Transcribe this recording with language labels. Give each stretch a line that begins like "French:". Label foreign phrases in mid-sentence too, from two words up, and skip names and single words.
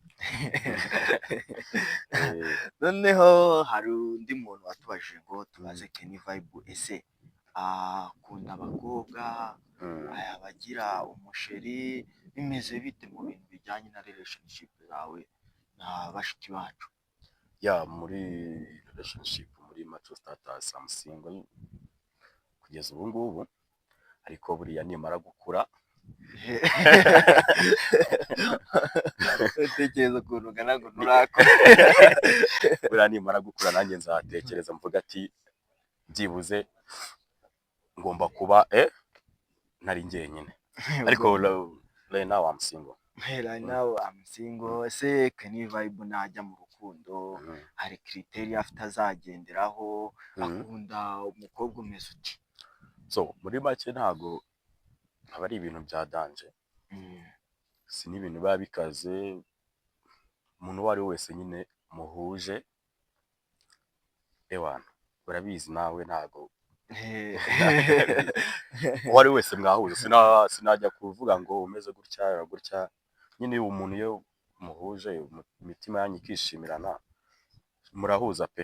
Kinyarwanda: Noneho hari undi muntu watubajije ngo tubaze Kenny Vibe, ese akunda abakobwa, abagira umusheri, bimeze bite mu bintu bijyanye na relationship zawe na bashiki bacu? Yeah, muri relationship muri
English: mature status I'm single
Kinyarwanda: kugeza ubu ngubu, ariko buriya nimara gukura utekereza ukuntu ungana ngo nturakora. buriya nimara gukura nanjye nzatekereza mvuga ati byibuze ngomba kuba ntari njyenyine.
English: Ariko right now I'm single. Right now I'm single.
Kinyarwanda: Ese Kenny Vibe najya mu rukundo urukundo, Mhm. hari kiriteri afite azagenderaho, Mhm. akunda umukobwa umeze uti. So muri make ntago aba ari ibintu bya danje, Mm. si n'ibintu biba bikaze, umuntu uwo ari we wese nyine muhuje ewana urabizi nawe ntago uwo ari we wese mwahuza, sinajya kuvuga ngo umeze gutya gutya, nyine umuntu iyo muhuje imitima yanyu ikishimirana murahuza pe.